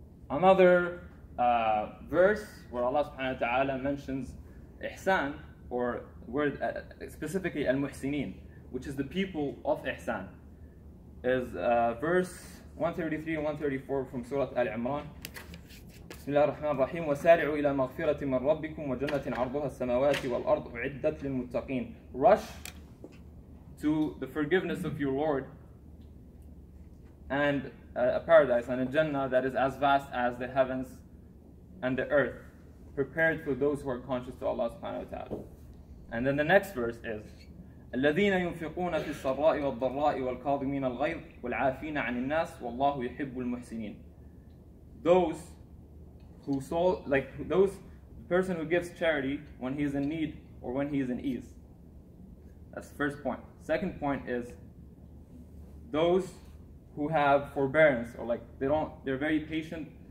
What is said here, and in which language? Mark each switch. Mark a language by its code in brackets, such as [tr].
[en] Another verse where Allah subhanahu wa ta'ala mentions ihsan, or word specifically al-muhsinin, which is the people of ihsan, is verse 133 and 134 from Surah Al-Imran. [ar] بسم الله الرحمن الرحيم وسارعوا إلى مغفرة من ربكم وجنة عرضها السماوات والأرض أعدت للمتقين. [en] Rush to the forgiveness of your Lord and a paradise and a Jannah that is as vast as the heavens and the earth, prepared for those who are conscious to Allah subhanahu wa ta'ala. And then the next verse is [ar] الذين ينفقون في السراء والضراء والكاظمين الغيظ والعافين عن الناس والله يحب المحسنين. [en] Those the person who gives charity when he is in need or when he is in ease. That's the first point. Second point is those who have forbearance, or they're very patient.